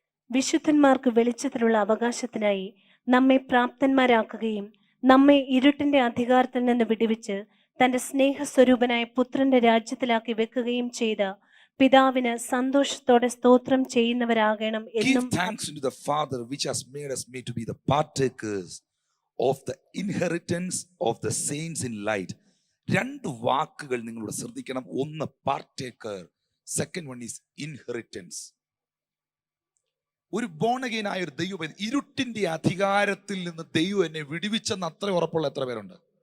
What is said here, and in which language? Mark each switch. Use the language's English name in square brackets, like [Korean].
[Malayalam] വിശുദ്ധന്മാർക്ക് വെളിച്ചത്തിലുള്ള അവകാശത്തിനായി നമ്മെ പ്രാപ്തന്മാരാക്കുകയും നമ്മെ ഇരുട്ടിന്റെ അധികാരത്തിൽ നിന്ന് വിടുവിച്ച് തന്റെ സ്നേഹസ്വരൂപനായ പുത്രന്റെ രാജ്യത്തിലാക്കി വെക്കുകയും ചെയ്ത പിതാവിന് സന്തോഷത്തോടെ സ്തോത്രം ചെയ്യുന്നവരാകണം [English] Give [Malayalam] എന്നും [English] thanks unto the Father which has made us meet to be the partakers of the inheritance of the saints in light. [Malayalam] രണ്ട് വാക്കുകൾ നിങ്ങളോട് ശ്രദ്ധിക്കണം. ഒന്ന് പാർട്ടേക്കർ, [English] Second one is inheritance. [Malayalam] ഒരു ബോൺ അഗൈൻ ആയ ഒരു ദൈവം, ഇരുട്ടിന്റെ അധികാരത്തിൽ നിന്ന് ദൈവം എന്നെ വിടുവിച്ചെന്ന് അത്ര ഉറപ്പുള്ള എത്ര പേരുണ്ട്?